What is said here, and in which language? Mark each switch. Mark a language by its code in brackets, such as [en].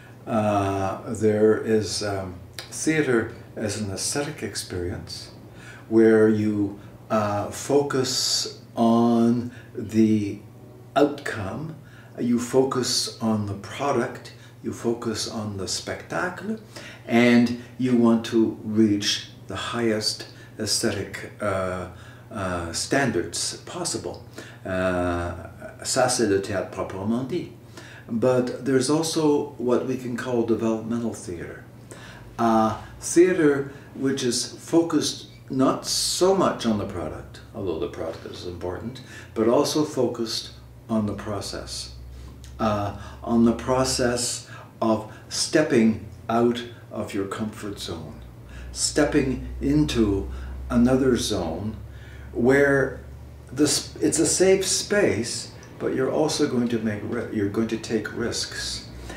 [en] There is theater as an aesthetic experience, where you focus on the outcome, you focus on the product, you focus on the spectacle, and you want to reach the highest aesthetic standards possible. [fr] Ça, c'est le théâtre proprement dit. [en] But there's also what we can call developmental theater. Theater which is focused not so much on the product, although the product is important, but also focused on the process. On the process of stepping out of your comfort zone, stepping into another zone where it's a safe space, but you're also going to take risks.